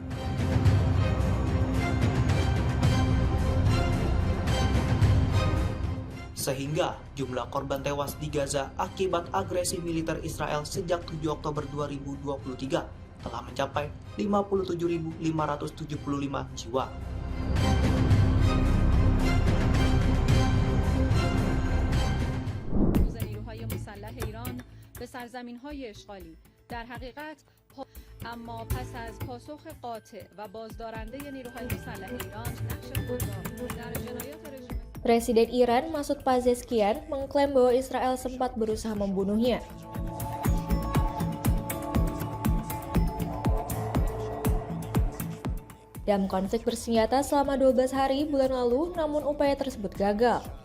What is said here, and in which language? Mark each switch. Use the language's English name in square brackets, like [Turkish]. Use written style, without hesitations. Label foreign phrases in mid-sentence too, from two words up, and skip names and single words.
[Indonesian] Sehingga jumlah korban tewas di Gaza akibat agresi militer Israel sejak 7 Oktober 2023 telah mencapai 57.575 jiwa. [Persian] نیروهای مسلح ایران به سرزمین‌های اشغالی در حقیقت اما پس از پاسخ قاطع و بازدارنده نیروهای مسلح ایران نقش خود را در جنایات رژیم [Indonesian] Presiden Iran Masoud Pezeshkian mengklaim bahwa Israel sempat berusaha membunuhnya. Dalam konflik bersenjata selama 12 hari bulan lalu, namun upaya tersebut gagal.